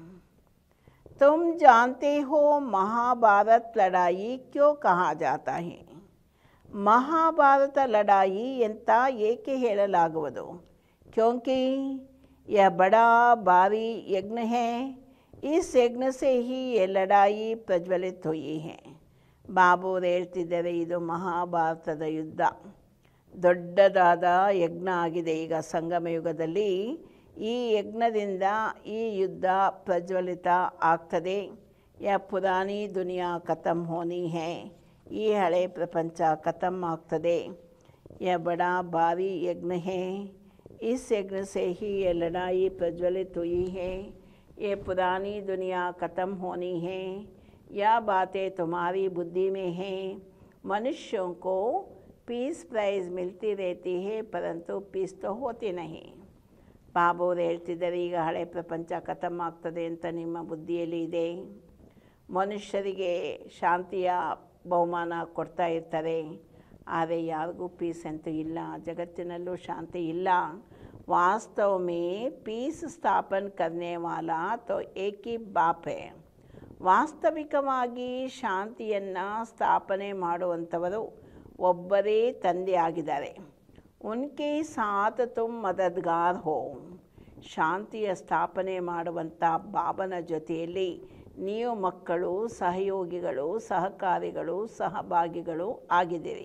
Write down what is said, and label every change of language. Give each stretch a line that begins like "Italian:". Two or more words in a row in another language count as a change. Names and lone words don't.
Hindi: तुम जानते हो महाभारत लड़ाई क्यों कहा जाता है.
Kannada: ಮಹಾಭಾರತ ಲಡಾಯಿ ಅಂತ ಏಕೆ ಹೇಳಲಾಗುವುದು?
Hindi: ಕ್ಯೋಂಕಿ यह बड़ा भारी यज्ञ है, इस यज्ञ से ही ये लड़ाई प्रज्वलित हुई है.
Kannada: ಬಾಬುರು ಹೇಳ್ತಿದ್ದಾರೆ, ಇದು ಮಹಾಭಾರತದ ಯುದ್ಧ, ದೊಡ್ಡದಾದ ಯಜ್ಞ ಆಗಿದೆ. ಈಗ ಸಂಗಮ ಯುಗದಲ್ಲಿ ಈ ಯಜ್ಞದಿಂದ ಈ ಯುದ್ಧ ಪ್ರಜ್ವಲಿತ ಆಗ್ತದೆ.
Hindi: ये पुरानी दुनिया ख़त्म होनी है,
Kannada: ಈ ಹಳೆ ಪ್ರಪಂಚ ಖತಮ್ ಆಗ್ತದೆ.
Hindi: ये बड़ा भारी यज्ञ है, इस यज्ञ से ही ये लड़ाई प्रज्वलित हुई है. ये पुरानी दुनिया ख़त्म होनी है. यह बातें तुम्हारी बुद्धि में हैं. मनुष्यों को
English: peace prize
Hindi: मिलती रहती है, परंतु पीस तो होती नहीं.
Kannada: ಬಾಬುರು ಹೇಳ್ತಿದ್ದಾರೆ, ಈಗ ಹಳೆ ಪ್ರಪಂಚ ಖತಮ್ ಆಗ್ತದೆ ಅಂತ ನಿಮ್ಮ ಬುದ್ಧಿಯಲ್ಲಿ ಇದೆ. ಮನುಷ್ಯರಿಗೆ ಶಾಂತಿಯ ಬಹುಮಾನ ಕೊಡ್ತಾ ಇರ್ತಾರೆ, ಆದರೆ ಯಾರಿಗೂ ಪೀಸ್ ಅಂತೂ ಇಲ್ಲ, ಜಗತ್ತಿನಲ್ಲೂ ಶಾಂತಿ ಇಲ್ಲ.
Hindi: वास्तव में पीस स्थापन करने वाला तो एक ही बाप है.
Kannada: ವಾಸ್ತವಿಕವಾಗಿ ಶಾಂತಿಯನ್ನು ಸ್ಥಾಪನೆ ಮಾಡುವಂಥವರು ಒಬ್ಬರೇ ತಂದೆಯಾಗಿದ್ದಾರೆ.
Hindi: उनके साथ तुम मददगार हो.
Kannada: ಶಾಂತಿಯ ಸ್ಥಾಪನೆ ಮಾಡುವಂಥ ಬಾಬನ ಜೊತೆಯಲ್ಲಿ ನೀವು ಮಕ್ಕಳು, ಸಹಯೋಗಿಗಳು, ಸಹಕಾರಿಗಳು, ಸಹಭಾಗಿಗಳು ಆಗಿದ್ದೀರಿ.